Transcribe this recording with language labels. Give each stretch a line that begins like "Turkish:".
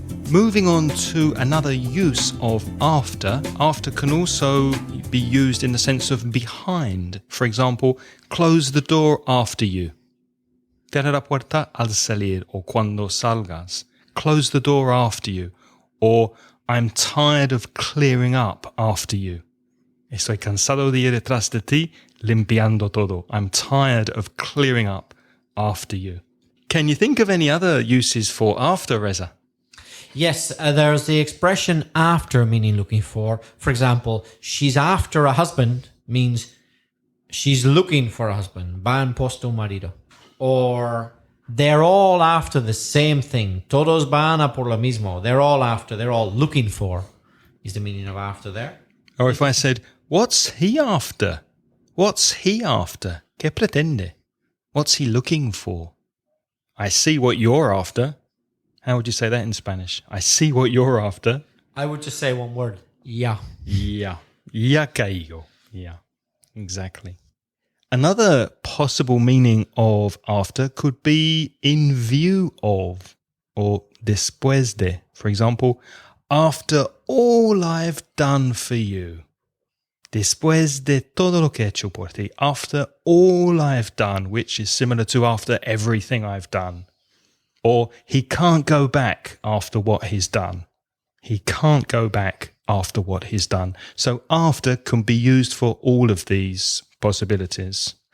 English: Moving on to another use of after. After can also be used in the sense of behind. For example, close the door after you.
Spanish: Cierra la puerta al salir o cuando salgas.
English: Close the door after you. Or I'm tired of clearing up after you.
Spanish: Estoy cansado de ir detrás de ti limpiando todo.
English: I'm tired of clearing up after you. Can you think of any other uses for after, Reza? Yes, there's the expression after, meaning looking for. For example, she's after a husband means she's looking for a husband.
Spanish: Va en pos de un marido.
English: Or they're all after the same thing.
Spanish: Todos van a por lo mismo.
English: They're all after. They're all looking for is the meaning of after there. Or if I said, what's he after? What's he after?
Spanish: ¿Qué pretende?
English: What's he looking for? I see what you're after. How would you say that in Spanish? I see what you're after. I would just say one word.
Spanish: Ya.
English: Yeah.
Spanish: Ya caigo.
English: Yeah, exactly. Another possible meaning of after could be in view of or
Spanish: después de.
English: For example, after all I've done for you.
Spanish: Después de todo lo que he hecho por ti.
English: After all I've done, which is similar to after everything I've done. Or he can't go back after what he's done. He can't go back after what he's done. So after can be used for all of these possibilities.